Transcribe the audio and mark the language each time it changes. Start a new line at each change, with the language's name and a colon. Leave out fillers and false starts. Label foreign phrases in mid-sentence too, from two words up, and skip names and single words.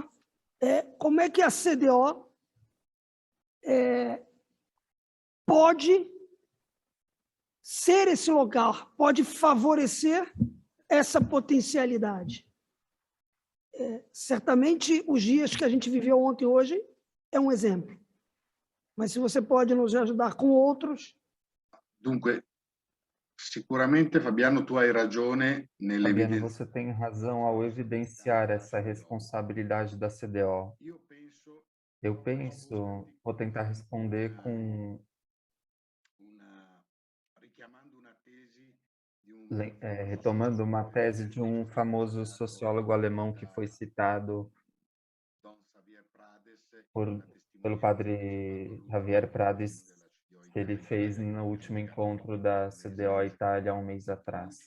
Portuguese: Como é que a CDO pode ser esse lugar, pode favorecer essa potencialidade? Certamente, os dias que a gente viveu ontem e hoje é um exemplo. Mas se você pode nos ajudar com outros...
Italian: Dunque, sicuramente, Fabiano, tu hai ragione
Portuguese: Fabiano, você tem razão ao evidenciar essa responsabilidade da CDO. Eu penso, vou tentar responder com retomando uma tese de um famoso sociólogo alemão que foi citado pelo padre Javier Prades, que ele fez no último encontro da CDO Itália há um mês atrás.